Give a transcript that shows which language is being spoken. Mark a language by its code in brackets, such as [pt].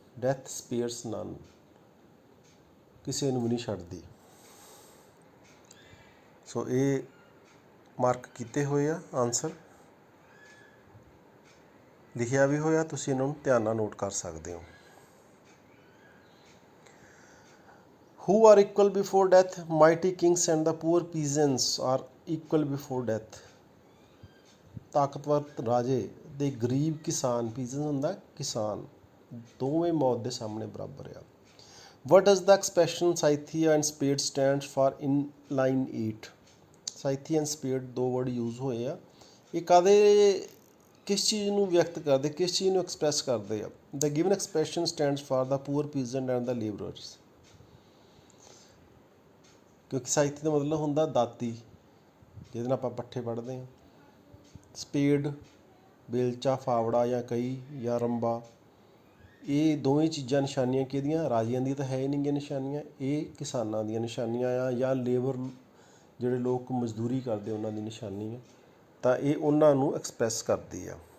[en] death spares none, [pa] ਕਿਸੇ ਨੂੰ ਵੀ ਨਹੀਂ ਛੱਡਦੀ। ਸੋ ਇਹ ਮਾਰਕ ਕੀਤੇ ਹੋਏ ਆ ਆਨਸਰ, ਲਿਖਿਆ ਵੀ ਹੋਇਆ, ਤੁਸੀਂ ਇਹਨਾਂ ਨੂੰ ਧਿਆਨ ਨਾਲ ਨੋਟ ਕਰ ਸਕਦੇ ਹੋ। [en] Who are equal before death? Mighty kings and the poor peasants are equal before death. [pa] ਤਾਕਤਵਰ ਰਾਜੇ ਤੇ ਗਰੀਬ ਕਿਸਾਨ, ਪੀਜ਼ਨ ਹੁੰਦਾ ਕਿਸਾਨ, ਦੋਵੇਂ ਮੌਤ ਦੇ ਸਾਹਮਣੇ ਬਰਾਬਰ ਆ। [en] What does the expression Scythia and spade stands for in line 8? [pa] Scythia and spade ਦੋ ਵਰਡ ਯੂਜ਼ ਹੋਏ ਆ। ਇਹ ਕਾਹਦੇ, ਕਿਸ ਚੀਜ਼ ਨੂੰ ਵਿਅਕਤ ਕਰਦੇ, ਕਿਸ ਚੀਜ਼ ਨੂੰ ਐਕਸਪ੍ਰੈਸ ਕਰਦੇ ਆ? [en] The given expression stands for the poor peasant and the laborers. [pa] ਕਿਉਂਕਿ ਸਾਈਥੀ ਦਾ ਮਤਲਬ ਹੁੰਦਾ ਦਾਤੀ, ਜਿਹਦੇ ਨਾਲ ਆਪਾਂ ਪੱਠੇ ਵੱਢਦੇ ਹਾਂ। ਸਪੇਡ, ਬੇਲਚਾ, ਫਾਵੜਾ ਜਾਂ ਕਹੀ ਜਾਂ ਰੰਬਾ, ਇਹ ਦੋਵੇਂ ਚੀਜ਼ਾਂ ਨਿਸ਼ਾਨੀਆਂ ਕਿਹਦੀਆਂ? ਰਾਜਿਆਂ ਦੀਆਂ ਤਾਂ ਹੈ ਹੀ ਨਹੀਂ ਗੀਆਂ ਨਿਸ਼ਾਨੀਆਂ, ਇਹ ਕਿਸਾਨਾਂ ਦੀਆਂ ਨਿਸ਼ਾਨੀਆਂ ਆ, ਜਾਂ ਲੇਬਰ ਜਿਹੜੇ ਲੋਕ ਮਜ਼ਦੂਰੀ ਕਰਦੇ ਉਹਨਾਂ ਦੀ ਨਿਸ਼ਾਨੀ ਆ, ਤਾਂ ਇਹ ਉਹਨਾਂ ਨੂੰ ਐਕਸਪ੍ਰੈਸ ਕਰਦੀ ਆ।